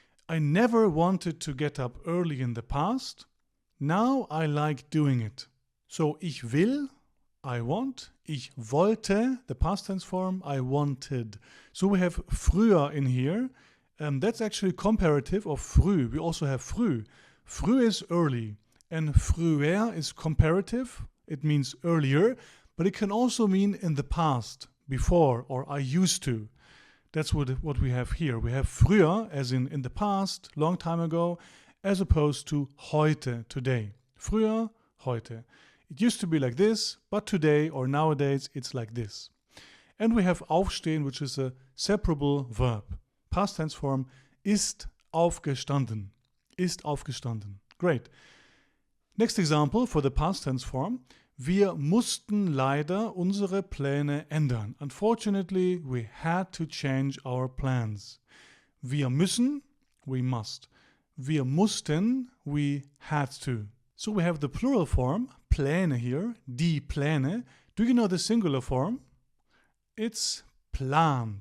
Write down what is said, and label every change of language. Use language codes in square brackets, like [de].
[en] I never wanted to get up early in the past. Now I like doing it. So [de] ich will, [en] I want. [de] Ich wollte, [en] the past tense form, I wanted. So we have früher in here. That's actually comparative of früh. We also have früh. Früh is early. And früher is comparative. It means earlier. But it can also mean in the past, before, or I used to. That's what we have here. We have früher, as in the past, long time ago, as opposed to heute, today. Früher, heute. It used to be like this, but today or nowadays it's like this. And we have aufstehen, which is a separable verb. Past tense form, [de] ist aufgestanden. Ist aufgestanden. Great. [en] Next example for the past tense form. [de] Wir mussten leider unsere Pläne ändern. [en] Unfortunately, we had to change our plans. [de] Wir müssen, [en] we must. [de] Wir mussten, [en] we had to. So we have the plural form, Pläne here, die Pläne. Do you know the singular form? It's Plan.